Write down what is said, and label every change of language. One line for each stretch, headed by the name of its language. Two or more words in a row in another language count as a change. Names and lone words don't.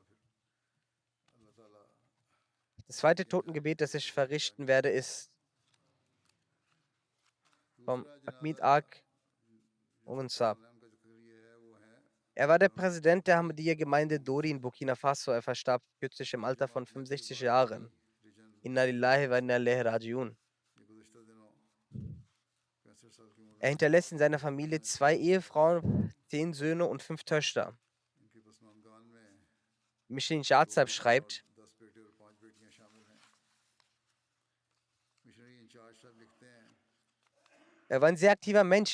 German: Das zweite Totengebet, das ich verrichten werde, ist vom Ahmed Ak Unsab. Er war der Präsident der Ahmadiyya-Gemeinde Dori in Burkina Faso. Er verstarb kürzlich im Alter von 65 Jahren.
Arabic: إنا لله وإنا إليه راجعون.
German: Er hinterlässt in seiner Familie 2 Ehefrauen, 10 Söhne und 5 Töchter. Mishlin Jatzab schreibt, er war ein sehr aktiver Mensch.